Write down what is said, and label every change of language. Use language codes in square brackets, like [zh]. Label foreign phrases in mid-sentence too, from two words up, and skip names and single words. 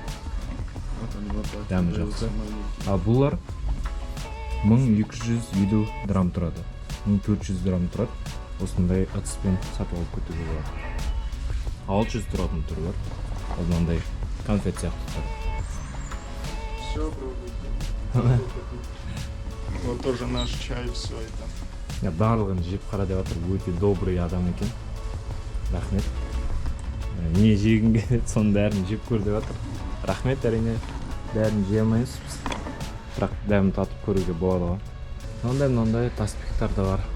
[kk] Дәмі жақсы. А бұлар 1250 драм тұрады. 1400 драм тұрады. Осындай ыдыспен сатып алып кетуге болады. 600 тұратын түрі бар. Ол мынандай конфет сияқты тұрады. [ru] Вот тоже наш чай, все это. [kk] Барлығын жеп қара деп жатыр, өте добрый адам екен. Рахмет. Не жегің келеді, соның бәрін жеп көр деп жатыр. Рахмет, әрине бәрін жей алмаймыз біз. Бірақ дәмін татып көруге болады ғой. Мынандай таспиқтар да бар.